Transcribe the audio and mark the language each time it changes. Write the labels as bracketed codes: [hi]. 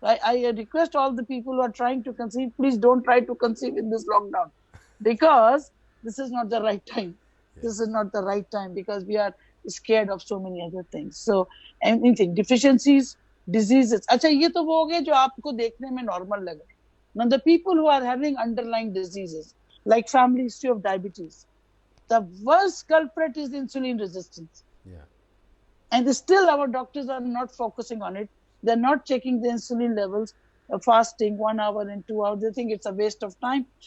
[en] I request all the people who are trying to conceive, please don't try to conceive in this lockdown, because this is not the right time. This is not the right time because we are scared of so many other things. So anything, deficiencies, diseases. [ur] اچھا یہ تو وہ ہو گئے جو آپ کو دیکھنے میں نارمل لگے. [en] Now the people who are having underlying diseases like family history of diabetes, the worst culprit is insulin resistance. Yeah. And still our doctors are not focusing on it. They're not checking the insulin levels, fasting 1 hour and 2 hours. They think it's a waste of time.